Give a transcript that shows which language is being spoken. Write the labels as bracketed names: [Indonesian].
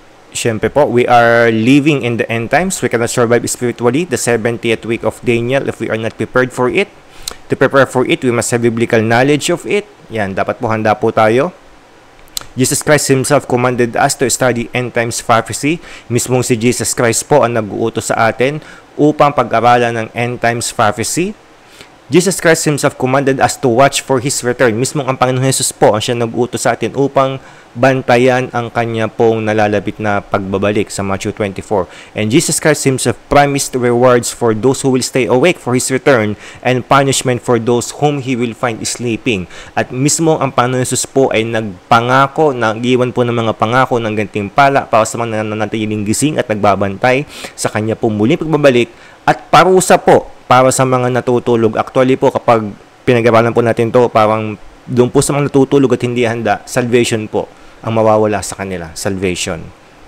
[Filipino] Siyempre po, [English] we are living in the end times. We cannot survive spiritually the 70th week of Daniel if we are not prepared for it. To prepare for it, we must have biblical knowledge of it. [Filipino] Yan, dapat po handa po tayo. [English] Jesus Christ Himself commanded us to study end times prophecy. [Filipino] Mismong si Jesus Christ po ang nag-uutos sa atin upang pag-aralan ng end times prophecy. [English] Jesus Christ Himself commanded us to watch for His return. [Filipino] Mismong ang Panginoon Jesus po ang siya nag-uutos sa atin upang bantayan ang kanya pong nalalapit na pagbabalik sa Matthew 24. [English] And Jesus Christ Himself promised rewards for those who will stay awake for His return and punishment for those whom He will find sleeping. [Filipino] At mismo ang Panginoon Jesus po ay nagpangako, nag-iwan po ng mga pangako ng gantimpala para sa mga nananatiling gising at nagbabantay sa kanya pong muling pagbabalik at parusa po para sa mga natutulog. Actually po, kapag pinag-aralan po natin to, parang doon po sa mga natutulog at hindi handa, salvation po ang mawawala sa kanila. Salvation.